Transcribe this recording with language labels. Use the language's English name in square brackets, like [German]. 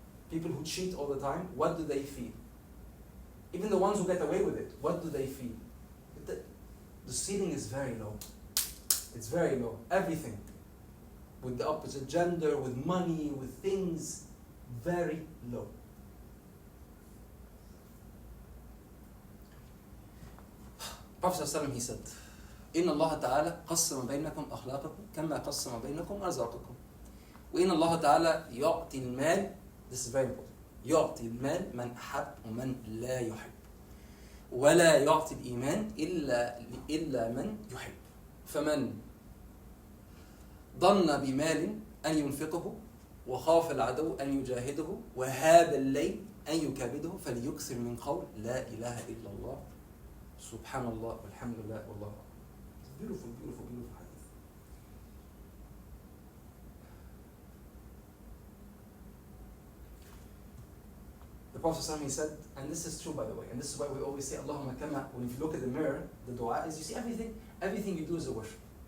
[English] People who cheat all the time, what do they feel? Even the ones who get away with it, what do they feel? The ceiling is very low. It's very low. Everything. With the opposite gender, with money, with things, very low. [Arabic] Prophet ﷺ, he said, إن الله تعالى قسم بينكم أخلاقكم كما قسم بينكم أرزاقكم. وإن الله تعالى يعطي المال, this is very important, يعطي المال من أحب ومن لا يحب. ولا يعطي الإيمان إلا من يحب. فمن ظن بمال أن ينفقه وخاف العدو أن يجاهده وهاب الليل أن يكابده فليكثر من قول لا إله إلا الله سبحان الله والحمد لله والله أكبر. [English] It's beautiful, beautiful, beautiful hadith. The Prophet ﷺ, he said, and this is true by the way, and this is why we always say Allahumma kama, when if you look at the mirror, the dua is, you see everything you do is a worship.